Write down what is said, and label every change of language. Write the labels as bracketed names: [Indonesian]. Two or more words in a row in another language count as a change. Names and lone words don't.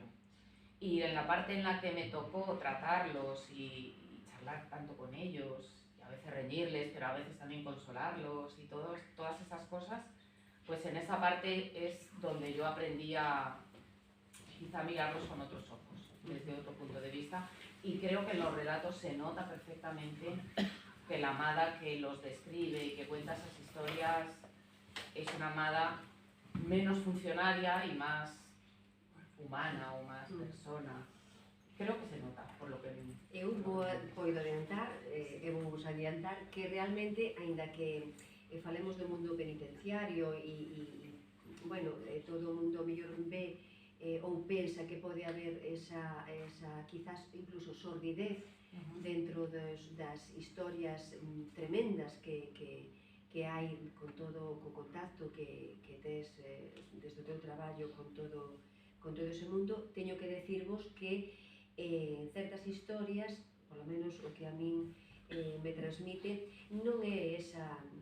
[Spanish] Y en la parte en la que me tocó tratarlos y charlar tanto con ellos, y a veces reñirles, pero a veces también consolarlos y todas esas cosas, pues en esa parte es donde yo aprendí a quizá mirarlos con otros ojos, desde otro punto de vista. Y creo que en los relatos se nota perfectamente que la Amada que los describe y que cuenta esas historias es una Amada menos funcionaria y más humana [Galician] ou máis persona. [Spanish] Creo que se nota, por lo que vimos. [Galician] Eu podo adiantar, vos adiantar que realmente, aínda que falemos do mundo penitenciario e bueno, todo o mundo mellor ve ou pensa que pode haber esa quizás incluso sordidez dentro das historias tremendas que hai con todo o contacto que tes desde o teu traballo con todo ese mundo, teño que decirvos que certas historias, polo menos o que a min me transmite, non é esa